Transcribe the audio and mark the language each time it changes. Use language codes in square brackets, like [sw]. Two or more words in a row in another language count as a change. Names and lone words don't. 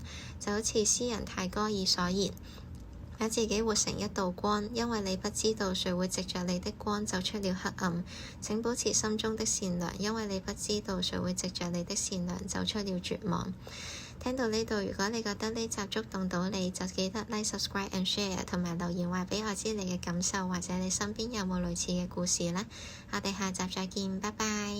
[yue] 就好似詩人泰戈爾所言，把自己活成一道光，因為你不知道誰會藉着你的光走出了黑暗。請保持心中的善良，因為你不知道誰會藉着你的善良走出了絕望。聽到呢度，如果你覺得呢集觸動到你，就記得 [en] like、subscribe and share， [yue] 同埋留言話俾我知你嘅感受，或者你身邊有冇類似嘅故事呢？我哋下集再見，拜拜。